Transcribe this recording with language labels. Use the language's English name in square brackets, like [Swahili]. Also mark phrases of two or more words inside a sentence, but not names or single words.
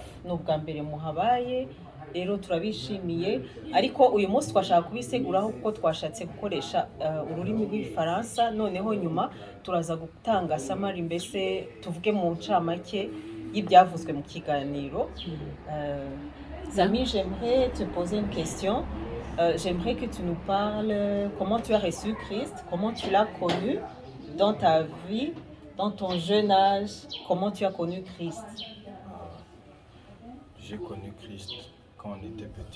[Kinyarwanda] Ni ubwa mbere muhabaye, rero turabishimiye, ariko uyu munsi twashaka kubiseguraho kuko twashatse gukoresha ururimi rw'Ifaransa. Noneho nyuma turaza gutanga samari, mbese tuvuge mu ncamake y'ibyavuzwe mu kiganiro. [French] Zami, j'aimerais te poser une question. J'aimerais que tu nous parles comment tu as reçu Christ, comment tu l'as connu dans ta vie, dans ton jeune âge, comment tu as connu Christ? J'ai connu Christ quand on était petit.